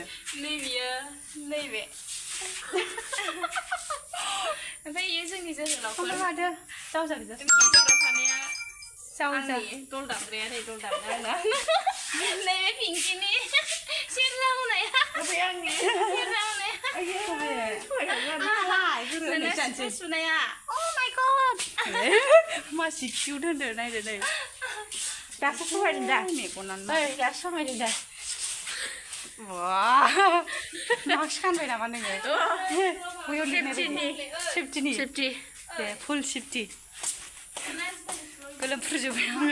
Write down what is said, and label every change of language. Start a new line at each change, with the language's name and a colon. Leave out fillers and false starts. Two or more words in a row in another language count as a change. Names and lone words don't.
Bodo: नैबे ओमफ्राय इयो जोंनि जोहोलावफोर मादो जावजादो गेजेराव थानाया आंनि दल दामग्राया नै दल दामग्रा आंना नैबे पिंकिनि सेरजा हुनाया ओमफ्राय आंनि सेरजा हुनाया सुनाया
English: Oh my god
Bodo: मासि किउट होनदो नायदो नै दासो समायदों दा मेगनानो दासो समायदों दा मास्क गानबाय नामा नोङो बैयाव लिरनाय सेफटिनि दे
English: full safety
Bodo: गोलोमफ्रुजोब्बाय आङो